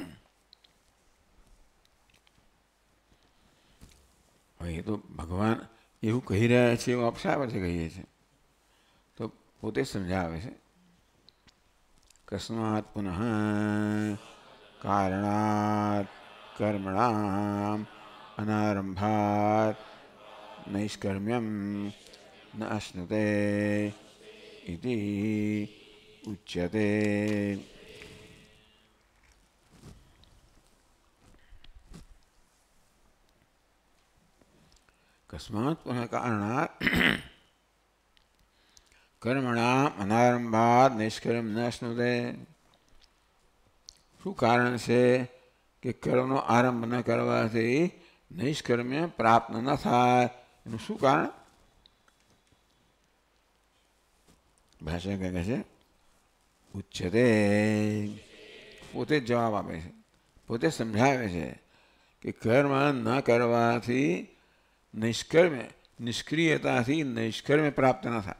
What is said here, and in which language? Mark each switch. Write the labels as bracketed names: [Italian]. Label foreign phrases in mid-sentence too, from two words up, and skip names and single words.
[Gujarati] હવે એ તો ભગવાન એવું કહી રહ્યા છે એવું આપણે શા પરથી કહીએ છીએ? તો પોતે સમજાવે છે. [Sanskrit] કસ્માત પુનઃ કારણાત कर्मणाम् अनारंभात् नैष्कर्म्यं न अश्नुते इति उच्यते। कस्मात् पुनः कारणात् कर्मणाम् अनारंभात् नैष्कर्म्यं न अश्नुते। [Gujarati] શું કારણ છે કે કર્મનો આરંભ ન કરવાથી નૈષ્કર્મ્ય પ્રાપ્ત ન થાય? એનું શું કારણ? ભાષા કહે છે ઉચ્ચતે, પોતે જ જવાબ આપે છે, પોતે સમજાવે છે કે કર્મ ન કરવાથી નૈષ્કર્મ્ય, નિષ્ક્રિયતાથી નૈષ્કર્મ્ય પ્રાપ્ત ન થાય.